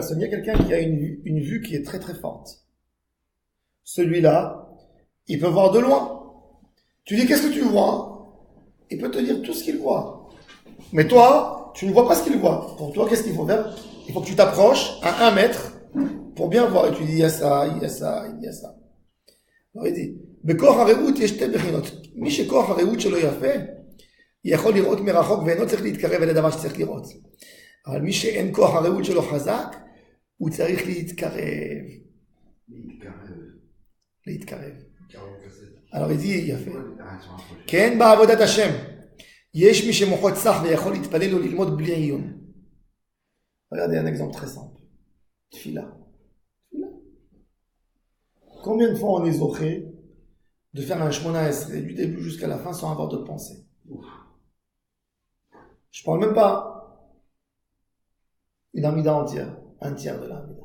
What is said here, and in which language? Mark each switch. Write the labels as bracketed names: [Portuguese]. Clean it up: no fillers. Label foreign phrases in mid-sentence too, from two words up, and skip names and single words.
[French] Il y a quelqu'un qui a une vue qui est très très forte. Celui-là, il peut voir de loin. Tu dis, qu'est-ce que tu vois? Il peut te dire tout ce qu'il voit. Mais toi, tu ne vois pas ce qu'il voit. Pour toi, qu'est-ce qu'il faut faire? Il faut que tu t'approches à 1 mètre pour bien voir. Et tu dis, il y a ça, il y a ça, il y a ça. Alors il dit, [Hebrew] בכוח הראות יש 2 בחינות. מי שכוח הראות שלו יפה, יכול לראות מרחוק ואינו צריך להתקרב אל הדבר שצריך לראות. אבל מי שאין כוח הראות שלו חזק, הוא צריך להתקרב. [French] Alors il dit, [Hebrew] יפה. כן, בעבודת השם. יש מי שמוחו צח ויכול להתפלל או ללמוד בלי עיון. [French] Regardez un exemple très simple. Tfila. Combien de fois on est zoché de faire un [Hebrew] שמונה עשרה [French] du début jusqu'à la fin sans avoir de pensée? Je parle même pas une amida entière, un tiers de l'amida.